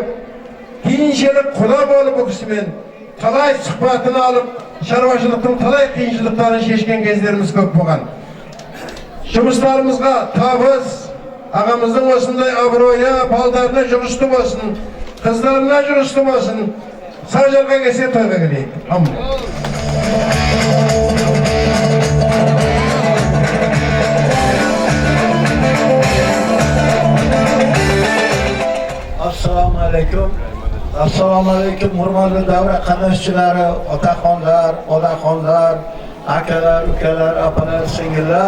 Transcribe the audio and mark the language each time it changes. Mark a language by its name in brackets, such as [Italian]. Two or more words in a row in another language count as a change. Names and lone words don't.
[Kazakh] Кейіншелік құда болып бұл кісімен талай сұхбатын алып, шаруашылықтың талай қиыншылықтарын шешкен кездеріміз көп болған. Жұмыстарымызға табыс, ағамыздың осындай абыройы, балдарына жүрісті болсын, қыздарына жүрісті болсын. Саржарға келсе тойға келейік. [Uzbek] Assalomu alaykum. Assalomu alaykum, hurmatli davra qatnashchilari, otaxonlar, onaxonlar, akalar, ukalar, opalar, singillar.